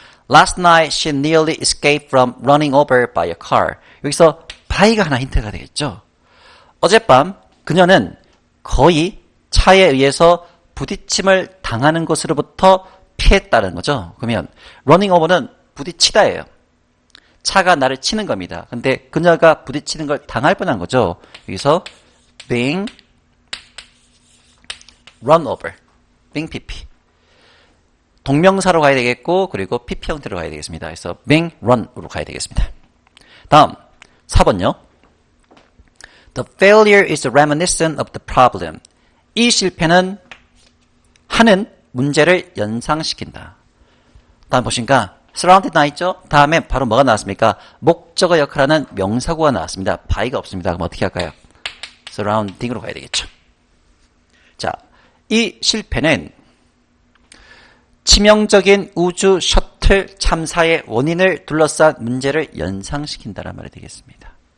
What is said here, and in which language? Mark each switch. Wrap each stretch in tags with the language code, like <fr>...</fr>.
<en>Last night she nearly escaped from running over by a car.</en> <ko>여기서 by가 하나 힌트가 되겠죠. 어젯밤 그녀는 거의 차에 의해서 부딪힘을 당하는 것으로부터 피했다는 거죠. 그러면 running over는 부딪히다예요. 차가 나를 치는 겁니다. 근데 그녀가 부딪히는 걸 당할 뻔한 거죠. 여기서</ko> <en>being run over, being pp.</en> <ko>동명사로 가야 되겠고 그리고 pp 형태로 가야 되겠습니다. 그래서 being run으로 가야 되겠습니다. 다음 4번요.</ko> <en>The failure is reminiscent of the problem.</en> <ko>이 실패는 하는 문제를 연상시킨다. 다음 보시니까 surrounded 나 있죠? 다음에 바로 뭐가 나왔습니까? 목적어 역할하는 명사구가 나왔습니다. by가 없습니다. 그럼 어떻게 할까요? surrounding으로 가야 되겠죠. 자, 이 실패는 치명적인 우주 셔틀 참사의 원인을 둘러싼 문제를 연상시킨다는 말이 되겠습니다.</ko>